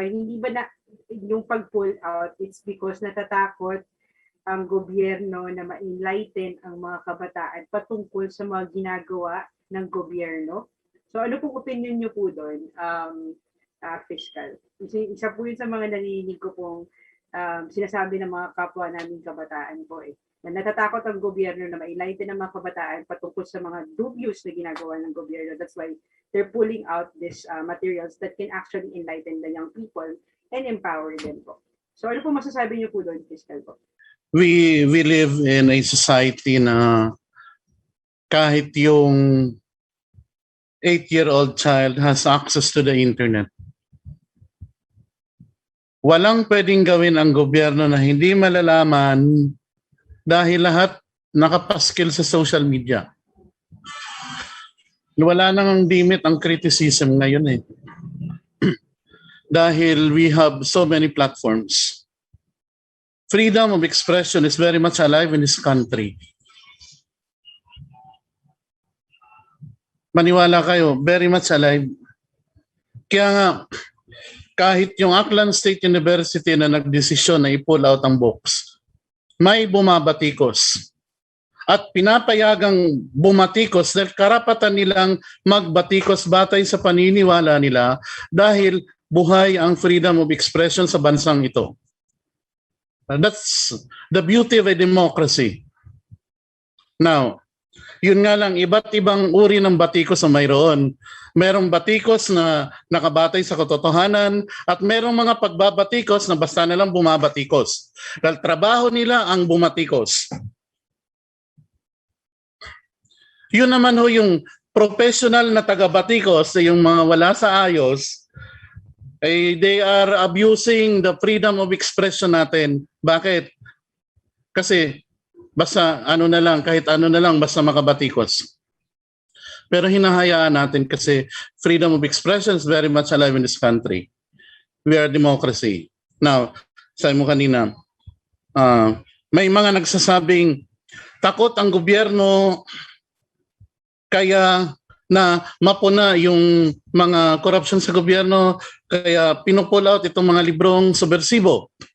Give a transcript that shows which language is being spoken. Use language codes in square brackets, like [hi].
[tl] Hindi ba na yung pag-pull out, [en] it's because [tl] natatakot ang gobyerno na ma-enlighten ang mga kabataan patungkol sa mga ginagawa ng gobyerno. So ano pong opinion niyo po doon? fiscal. Isa po yun sa mga narinig ko pong sinasabi ng mga kapwa naming kabataan po na natatakot ang gobyerno na ma-enlighten ng mga kabataan patungkol sa mga dubious na ginagawa ng gobyerno. [en] That's why they're pulling out these materials that can actually enlighten the young people and empower them po. [tl] So ano po masasabi niyo po doon, Fiscal po? [en] We live in a society [tl] na kahit yung [en] 8-year-old child has access to the internet. [tl] Walang pwedeng gawin ang gobyerno na hindi malalaman dahil lahat nakapaskil sa social media. Wala nang limit ang criticism ngayon dahil [en] we have so many platforms. Freedom of expression is very much alive in this country. [tl] Maniwala kayo, very much alive. Kaya nga, kahit yung Aklan State University na nagdesisyon na i-pull out ang books, may bumabatikos. At pinapayagang bumatikos dahil karapatan nilang magbatikos batay sa paniniwala nila dahil buhay ang freedom of expression sa bansang ito. [en] That's the beauty of a democracy. [tl] Now, yun nga lang, iba't ibang uri ng batikos na mayroon. Merong batikos na nakabatay sa katotohanan at merong mga pagbabatikos na basta na lang bumabatikos. Dahil trabaho nila ang bumatikos. Yun naman ho yung professional na taga-batikos, yung mga wala sa ayos, [en] they are abusing the freedom of expression [tl] natin. Bakit? Kasi basta ano na lang, kahit ano na lang, basta makabatikos. Pero hinahayaan natin kasi [en] freedom of expression is very much alive in this country. We are a democracy. [tl] Now, sabi mo kanina, may mga nagsasabing takot ang gobyerno kaya na mapuna yung mga corruption sa gobyerno kaya pinupull out itong mga librong subversibo.